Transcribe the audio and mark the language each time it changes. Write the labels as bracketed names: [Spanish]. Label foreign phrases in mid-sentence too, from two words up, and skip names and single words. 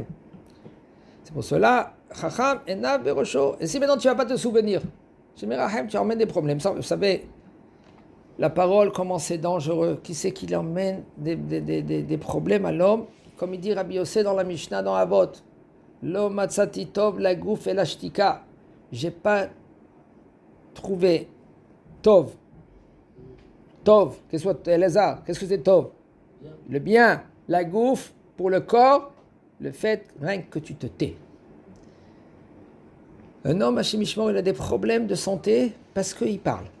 [French] C'est pour cela, [Hebrew] חכם, ענו, ברושו. [French] Et si maintenant tu ne vas pas te souvenir, tu emmènes des problèmes. Vous savez, la parole, comment c'est dangereux. Qui c'est qui emmène des problèmes à l'homme? Comme il dit Rabbi Yossé dans la Mishnah, dans Avot. [Hebrew] לא מצאתי טוב לגוף אלא שתיקה. [French] J'ai pas trouvé tov. Tov, qu'est-ce que c'est Elazar? Qu'est-ce que c'est tov? Le bien, la gouf pour le corps, le fait rien que tu te tais. Un homme, [Hebrew] השם ישמור, [French] il a des problèmes de santé parce qu'il parle.